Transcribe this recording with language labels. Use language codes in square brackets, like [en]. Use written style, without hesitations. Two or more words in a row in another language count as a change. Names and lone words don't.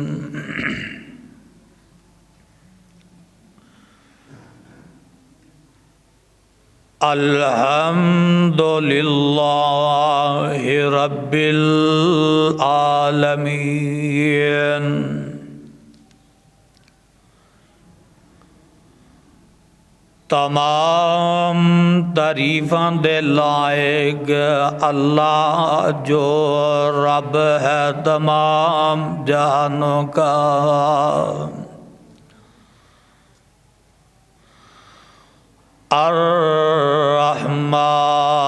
[ar] الحمد لله رب العالمين. [pa] تمام تعریفاں دے لائق اللہ جو رب ہے تمام جہانوں کا. [ar] الرحمن